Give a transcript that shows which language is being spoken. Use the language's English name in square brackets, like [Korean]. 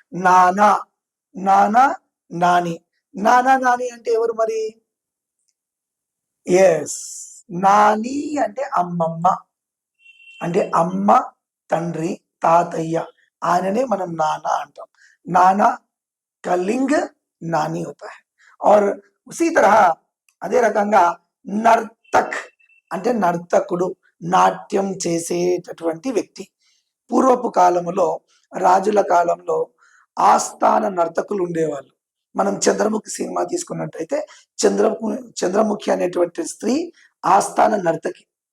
[Telugu] నానా, నానా, నాని. నానా నాని అంటే ఎవరు మరి? ఎస్, నాని అంటే అమ్మమ్మ, అంటే అమ్మ, తండ్రి, తాతయ్య, ఆయననే మనం నానా అంటాం. [Hindi] నానా का लिंग नानी होता है. और उसी तरह [Telugu] అదే రకంగా నర్తక్ అంటే నర్తకుడు, నాట్యం చేసేటటువంటి వ్యక్తి. పూర్వపు కాలములో, రాజుల కాలంలో ఆస్థాన నర్తకులు ఉండేవాళ్ళు. మనం చంద్రముఖి సినిమా తీసుకున్నట్టయితే చంద్రముఖి అనేటువంటి స్త్రీ ఆస్థాన నర్తకి.